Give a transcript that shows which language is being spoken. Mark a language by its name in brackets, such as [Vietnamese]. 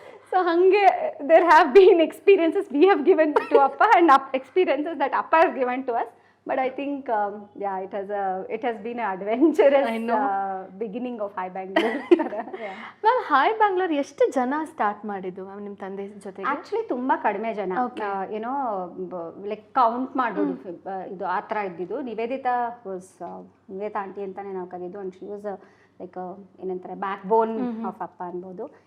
[English] So ಹಾಗೆ there have been experiences we have given to ಅಪ್ಪ and experiences that ಅಪ್ಪ has given to us. But I think, it has been an adventurous beginning of High Bangalore. [Kannada] Ma'am, high Bangalore ಎಷ್ಟು ಜನ start ಮಾಡಿದ್ದು ma'am ನಿಮ್ಮ ತಂದೆ ಜೊತೆಗೆ? Actually ತುಂಬ ಕಡಿಮೆ ಜನ, ಏನೋ ಲೈಕ್ ಕೌಂಟ್ ಮಾಡ್ಬೋದು ಇದು ಆ ಥರ ಇದ್ದಿದ್ದು. ನಿವೇದಿತಾ ಆಂಟಿ ಅಂತಲೇ ನಾವು ಕರೀದು. [English] and she was like [Kannada] ಏನಂತಾರೆ [English] backbone of [Kannada] ಅಪ್ಪ ಅನ್ಬೋದು.